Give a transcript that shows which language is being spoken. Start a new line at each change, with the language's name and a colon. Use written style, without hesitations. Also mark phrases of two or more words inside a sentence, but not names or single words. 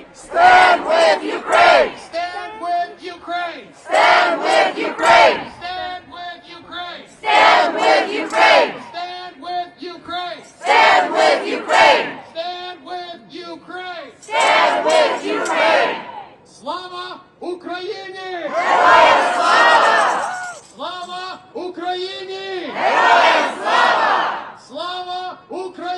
English: Stand with Ukraine! Stand with Ukraine! Stand with Ukraine! Stand with Ukraine! Stand with Ukraine! Stand with Ukraine! Stand with Ukraine! Stand with Ukraine! Stand with Ukraine!
Ukrainian: Слава Україні! Героям слава! Слава Україні! Героям слава! Слава Україні!